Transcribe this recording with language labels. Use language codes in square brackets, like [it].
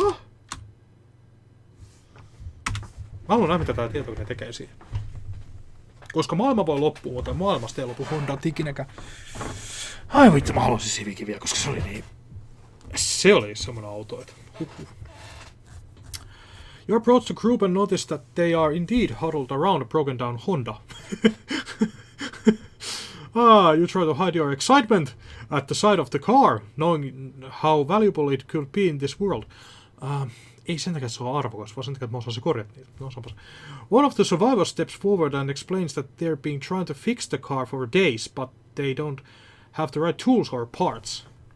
[fi] Mä haluan nähdä, mitä tää tietokone tekee siihen. Koska maailma voi loppua, mutta maailmasta ei lopu Honda ikinäkään. Ai vittu, mä haluaisin Civicin vielä, koska se oli niin... Se oli semmonen auto, että... [en] You approach the group and notice that they are indeed huddled around a broken down Honda. You try to hide your excitement at the sight of the car, knowing how valuable it could be in this world. [fi] Ei sen takia, että se on arvokas, vaan sen takia, että mä osaan se korjata niitä. [en] No, one of the survivors steps forward and explains that they're being trying to fix the car for days, but they don't have the right tools or parts.